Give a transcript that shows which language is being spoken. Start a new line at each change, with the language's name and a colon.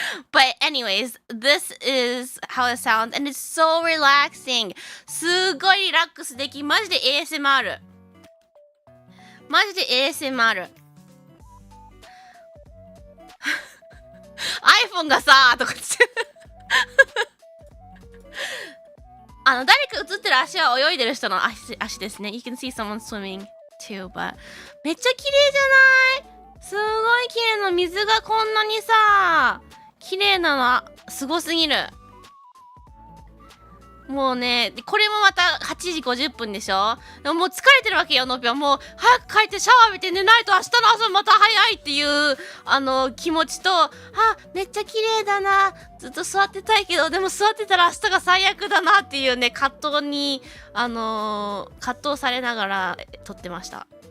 English: But anyways, this is how it sounds and it's so relaxing.
Japanese: すごいリラックスでき、マジで ASMR。マジで ASMR。 iPhone がさとかつってる。誰か映ってる足は泳いでる人の足ですね。
English: You can see someone swimming too, but
Japanese: めっちゃ綺麗じゃない？すごい綺麗な水がこんなにさ、綺麗なの、すごすぎる。もうね、これもまた8時50分でしょ。でももう疲れてるわけよ、のぴは。もう早く帰ってシャワー浴びて寝ないと明日の朝また早いっていう気持ちと、めっちゃ綺麗だな、ずっと座ってたいけど、でも座ってたら明日が最悪だなっていうね、葛藤に葛藤されながら撮ってました。